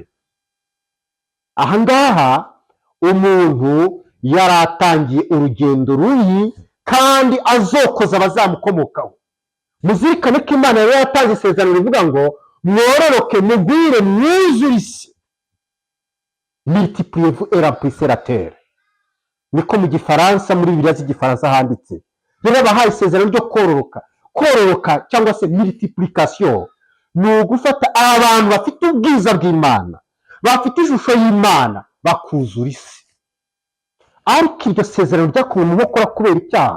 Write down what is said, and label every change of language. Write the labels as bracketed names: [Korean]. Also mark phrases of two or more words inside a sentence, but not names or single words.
[Kinyarwanda] Ahangaha umuntu yari atangiye urugendo rubi kandi azokoza abazamukomokaho. Muzirikane ko Imana yari yatanze isezerano rivuga ngo mwororoke mugwire mwuzure isi, [French] multipliez-vous et remplissez la terre. [Kinyarwanda] Niko mu Gifaransa, muri Bibiliya z'Igifaransa handitse. Rero bahaye isezerano ryo kororoka. Kororoka cyangwa se multiplication ni ugufata abantu bafite ubwiza bw'Imana, bafite ishusho y'Imana, bakuzura isi. Ariko iryo sezerano ryakuwe mu nkokora kubera icyaha.